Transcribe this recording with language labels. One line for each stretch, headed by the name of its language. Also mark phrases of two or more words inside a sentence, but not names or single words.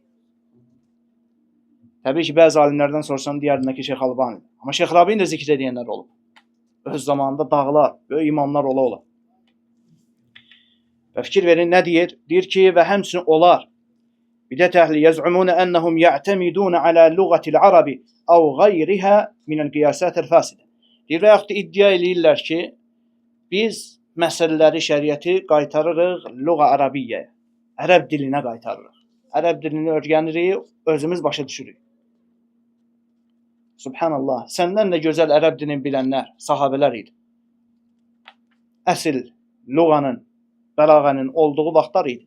Azerbaijani: Təbii ki, bəzi alimlərdən soruşsam deyərdilər ki, Şeyx Albani. Amma Şeyx Rabini də zikr edənlər olub. Öz zamanında dağlar, böyük imamlar ola. Və fikir verin, nə deyir? Deyir ki, və həmçinin onlar bidət əhli
Arabic: يزعمون أنهم يعتمدون على لغة العرب أو غيرها من القياسات الفاسدة.
Azerbaijani: Deyir və yaxud da iddia eləyirlər ki, biz məsələləri, şəriəti qaytarırıq lüğa arabiyyəyə. Ərəb dilinə qaytarırıq. Ərəb dilini öyrənirik, özümüz başa düşürük. Subhanallah. Səndən də gözəl ərəb dilini bilənlər sahabelər idi. Əsl lüğanın, bəlağənin olduğu vaxtlar idi.